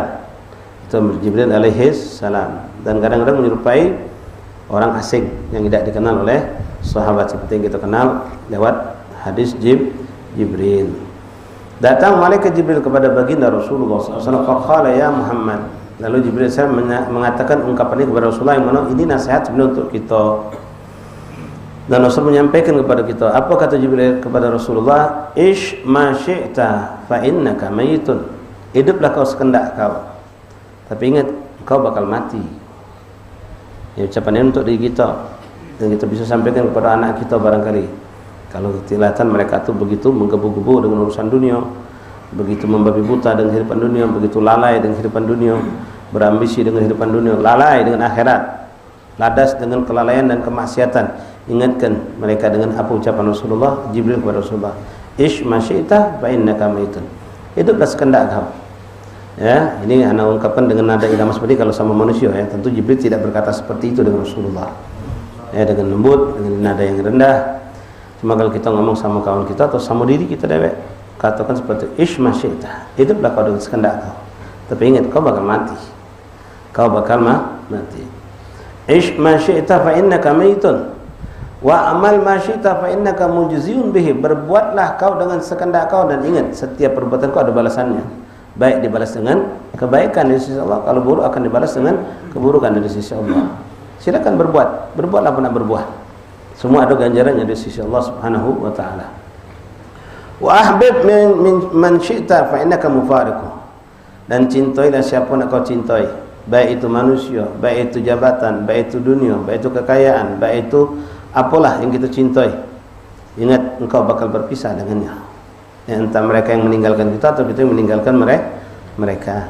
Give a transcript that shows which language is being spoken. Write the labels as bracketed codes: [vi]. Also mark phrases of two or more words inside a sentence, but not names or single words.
[id] Itu Jibril alaihissalam. Dan kadang-kadang menyerupai orang asing yang tidak dikenal oleh sahabat, seperti yang kita kenal lewat hadis Jibril. Datang malaikat Jibril kepada baginda Rasulullah SAW. [ar] فقال يا محمد. [id] Lalu Jibril SAW mengatakan ungkapan ini kepada Rasulullah yang mana ini nasihat sebenarnya untuk kita. Dan Rasul menyampaikan kepada kita, apa kata Jibril kepada Rasulullah? [ar] عش ما شئت فإنك ميت. [id] Hiduplah kau sekendak kau, tapi ingat kau bakal mati. Ya, ucapan ini untuk diri kita, dan kita bisa sampaikan kepada anak kita barangkali. Kalau kelihatan mereka tu begitu menggebu-gebu dengan urusan dunia, begitu membabi buta dengan kehidupan dunia, begitu lalai dengan kehidupan dunia, berambisi dengan kehidupan dunia, lalai dengan akhirat, ladas dengan kelalaian dan kemaksiatan. Ingatkan mereka dengan apa ucapan Rasulullah Jibril kepada Rasulullah, [ar] عش ما شئت فإنك ميت. [id] Hiduplah sekendak kau. Ya, ini anak ungkapkan dengan nada irama seperti kalau sama manusia, ya. Tentu Jibril tidak berkata seperti itu dengan Rasulullah. Ya, dengan lembut, dengan nada yang rendah. Cuma kalau kita ngomong sama kawan kita atau sama diri kita dewek, katakan seperti [ar] عش ما شئت. [id] Hiduplah kau dengan sekendak kau. Tapi ingat kau bakal mati. Kau bakal mati. [ar] عش ما شئت فإنك ميت. واعمل ما شئت فإنك مجزي به. [id] Berbuatlah kau dengan sekendak kau, dan ingat setiap perbuatan kau ada balasannya. Baik dibalas dengan kebaikan dari sisi Allah, kalau buruk akan dibalas dengan keburukan dari sisi Allah. Silakan berbuat apa nak berbuat. Semua ada ganjarannya dari sisi Allah [ar] سبحانه وتعالى. وأحبب من شئت فإنك مفارقه. [id] Dan cintailah siapa nak kau cintai, baik itu manusia, baik itu jabatan, baik itu dunia, baik itu kekayaan, baik itu apalah yang kita cintai. Ingat engkau bakal berpisah dengannya. Entah mereka yang meninggalkan kita atau kita yang meninggalkan mereka.